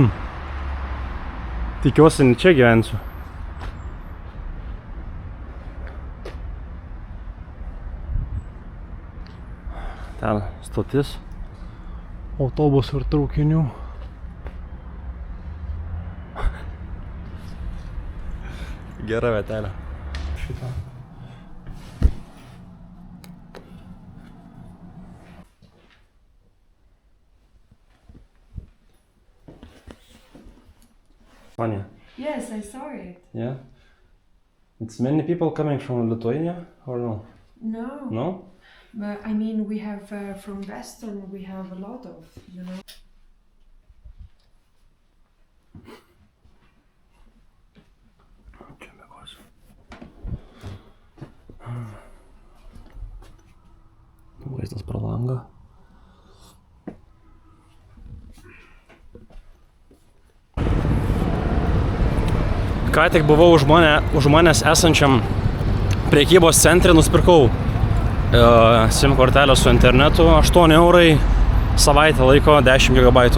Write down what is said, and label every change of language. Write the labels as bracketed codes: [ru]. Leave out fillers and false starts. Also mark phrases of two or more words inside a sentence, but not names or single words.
[lt] Tikiuosi, čia gyvensiu. Ten stotis. Autobusų ir traukinių. Gera vietelė. Šitą. [en] Funny. Yes, I saw it. Yeah. It's many people coming from Lithuania or no? No. No? But I mean, we have from Western, we have a lot of, you know. [lt] Čia mėgosiu. Vaizdas pro langą. Ką tik buvau už manęs esančiam prekybos centre, nusipirkau SIM kortelę su internetu, 8 eurai, savaitę laiko, 10 GB.